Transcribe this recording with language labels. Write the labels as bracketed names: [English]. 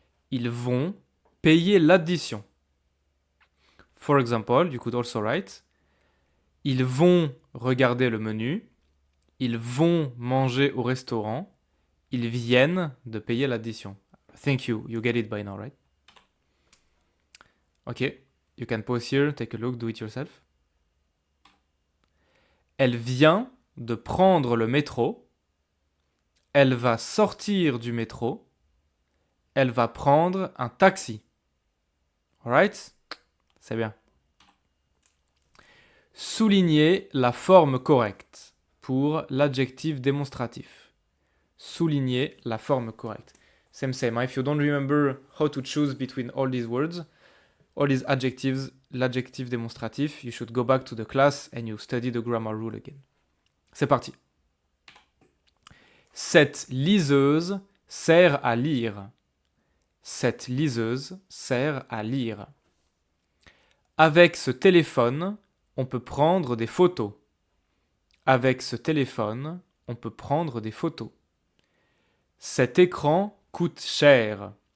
[French] Ils vont payer l'addition. [English] For example, you could also write [French] ils vont regarder le menu. Ils vont manger au restaurant. Ils viennent de payer l'addition. [English] Thank you. You get it by now, right? Okay. You can pause here, take a look, do it yourself. [French] Elle vient de prendre le métro. Elle va sortir du métro. Elle va prendre un taxi. Alright? C'est bien. Soulignez la forme correcte pour l'adjectif démonstratif. Soulignez la forme correcte. Same. [English] If you don't remember how to choose between all these words, all these adjectives, l'adjectif démonstratif, you should go back to the class and you study the grammar rule again. [French] C'est parti. Cette liseuse sert à lire. Cette liseuse sert à lire. Avec ce téléphone, on peut prendre des photos. Avec ce téléphone, on peut prendre des photos. Cet écran coûte cher.